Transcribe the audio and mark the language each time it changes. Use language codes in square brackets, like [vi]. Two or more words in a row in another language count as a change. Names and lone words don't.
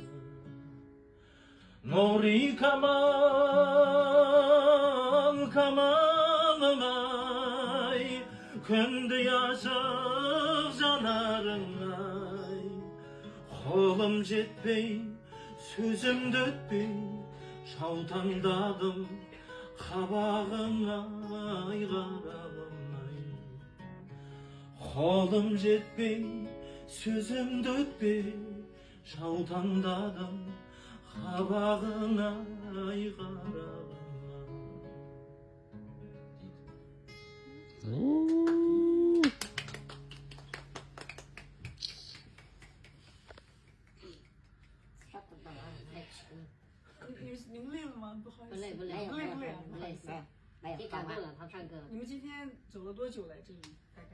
[kk] Нұри камал, камалым ай, күндей ашық жанарың ай, қолым жетпей, сөзімді өтпей, жаутаңдадым қабағыңа ай қарағым ай. Қолым жетпей, сөзімді өтпей, жаутаңдадым қабағыңа ай қарағым ай. [zh] 你们累了吗？不好意思，不累不累不累不累，不累，没有，感动了，他唱歌。你们今天走了多久来这里？大概？